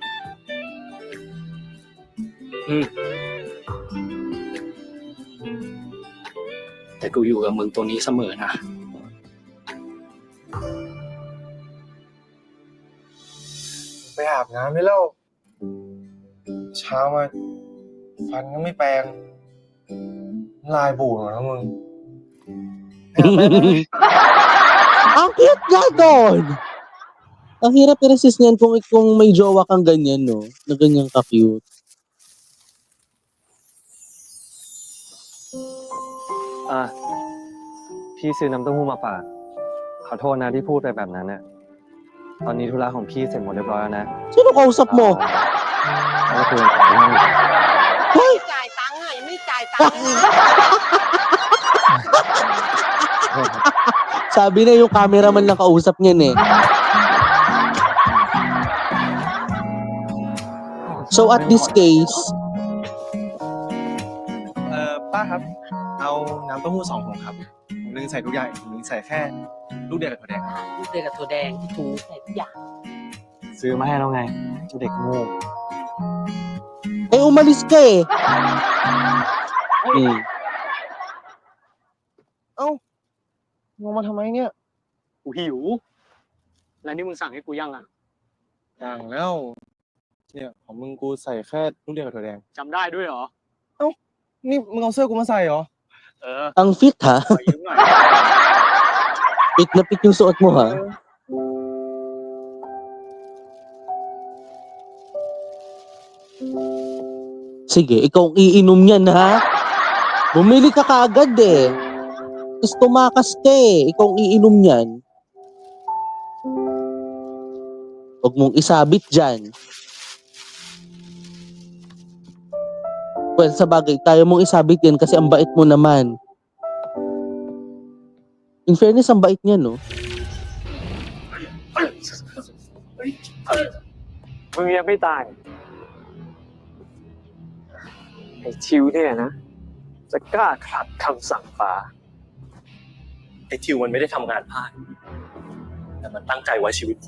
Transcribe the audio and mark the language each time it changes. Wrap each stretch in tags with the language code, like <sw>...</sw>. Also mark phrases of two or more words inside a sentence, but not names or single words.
<th>แต่กูอยู่กับมึงตัวนี้เสมอนะ ไปอาบน้ำได้แล้ว เช้ามา ฟันก็ไม่แปรงลายบูดหมดแล้วมึง</th> <tl>Ang cute nga doon! Ang hirap i-resist niyan kung may jowa kang ganyan, no? Na ganyan ka-cute.</tl> <th>พี่ซื้อน้ำเต้าหู้มาฝากขอโทษนะที่พูดไปแบบนั้นน่ะตอนนี้ธุระของพี่เสร็จหมดเรียบร้อยแล้วนะ</th> <tl>Sino kausap mo?</tl> <th>ก็คือของนั่ง ไม่จ่ายตังค์อ่ะยังไม่จ่ายตังค์เลย</th> <tl>Sabi na yung cameraman lang kausap niyan eh.</tl> <en>So at this case,</en> <th>ป้าครับ เอาน้ำเต้าหู้2 ถุงครับผมนึงใส่ทุกอย่างผมนึงใส่แค่ลูกเดือยกับถั่วแดง ลูกเดือยกับถั่วแดงที่ถูใส่ทุกอย่าง ซื้อมาให้แล้วไงเจ้าเด็กโง่</th> <tl>eh umalis ka eh. Mm.</tl> <th>งงมาทำไมเนี่ย กูหิว แล้วนี่มึงสั่งให้กูยังอ่ะ อย่างแล้ว เนี่ยของมึงกูใส่แค่ลูกเดือยกับถั่วแดง จำได้ด้วยเหรอ นี่มึงเอาเสื้อกูมาใส่เหรอ เออ</th> <tl>Ang fit ha?</tl> <th>ขอยืมหน่อย</th> <tl>Fit na fit yung suot mo ha? Sige, ikaw ang iinom niyan ha? Bumili ka kaagad eh. Tapos tumakas ka eh. Ikaw ang iinom niyan. Huwag mong isabit dyan. Well, sa bagay, tayo mong isabit yan kasi ang bait mo naman.</tl> <en>In fairness,</en> <tl>ang bait niya, no?</tl> <th>มึงยังไม่ตาย ไอ้ทิวเนี่ยนะ จะกล้าขัดคำสั่งป๋า ไอ้ทิวมันไม่ได้ทำงานพลาด แต่มันตั้งใจไว้ชีวิตผม</th>